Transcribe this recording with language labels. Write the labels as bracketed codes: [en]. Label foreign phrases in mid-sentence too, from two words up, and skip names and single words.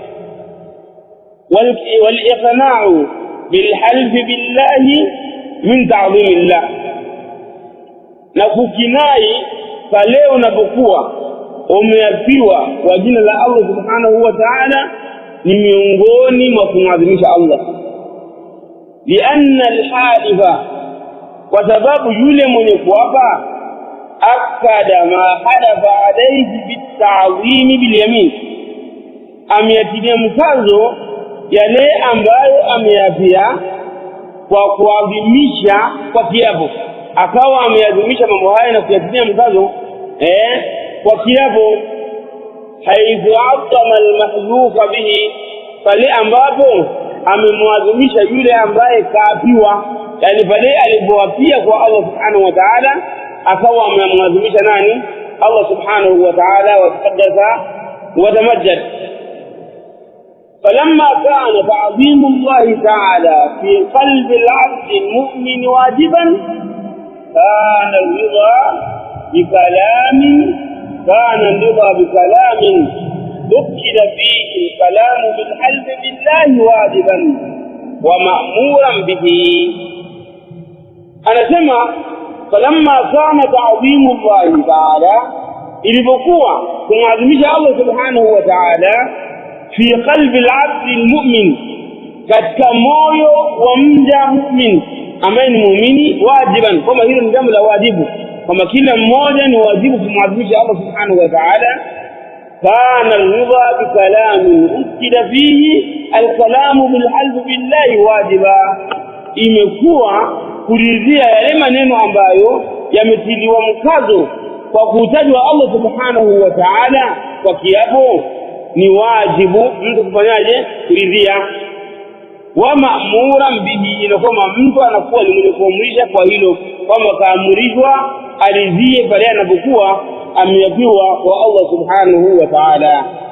[ar] والإقناع بالحلف بالله من تعظيم الله, [sw] na kukinai pale unapokuwa umeapiwa kwa jina la Allah [ar] سبحانه وتعالى [sw] ni miongoni mwa kumwadhimisha Allah. [ar] لأن الحالف, [sw] kwa sababu yule mwenye kuapa [ar] أكد ما حلف عليه بالتعظيم باليمين, [sw] ameyatilia mkazo yale ambayo ameyapia kwa kuadhimisha kwa kiapo. Akawa ameadhimisha mambo haya na kuyatilia mkazo kwa kiapo. [ar] حيث عظم المحلوف به, [sw] pale ambapo amemwadhimisha yule ambaye kaapiwa, yani pale alipoapia kwa Allah [ar] سبحانه وتعالى [sw] akawa amemwadhimisha nani? [ar] الله سبحانه وتعالى وتقدس وتمجد. فلما كان تعظيم الله تعالى في قلب العبد المؤمن واجبا، كان الرضا بكلام ذكر فيه الكلام بالحلف بالله واجبا ومأمورا به. أنا سمع فلما كان تعظيم الله تعالى، [sw] ilipokuwa kumwadhimisha Allah [ar] سبحانه وتعالى في قلب العبد المؤمن, [sw] katika moyo wa mja mu'min ambaye ni muumini, wajiban, kama hilo ni jambo la wajibu, kama kila mmoja ni wajibu kumwadhimisha Allah [ar] سبحانه وتعالى. كان الرضا بكلام أكد فيه الكلام بالحلف بالله واجبا, [sw] imekuwa kuridhia yale maneno ambayo yametiliwa mkazo kwa kutajwa Allah [ar] سبحانه وتعالى [sw] kwa kiapo ni wajibu mtu kufanyaje? Kuridhia. [ar] ومأمورا به, [sw] na kama mtu anakuwa ni mwenye kuamrisha kwa hilo, kwamba kaamrishwa aridhie pale anapokuwa ameapiwa kwa Allah [ar] سبحانه وتعالى.